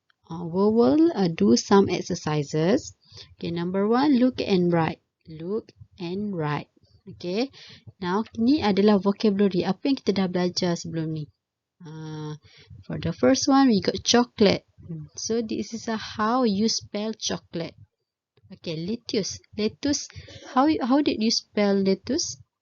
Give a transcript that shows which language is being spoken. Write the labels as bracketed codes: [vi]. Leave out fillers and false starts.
[en] We will do some exercises. Okay, number 1, look and write. Look and write. [ms] Okay, now ni adalah vocabulary. Apa yang kita dah belajar sebelum ni? [en] For the first one, we got chocolate. So this is how you spell chocolate. Okay, lettuce. Lettuce. How did you spell lettuce?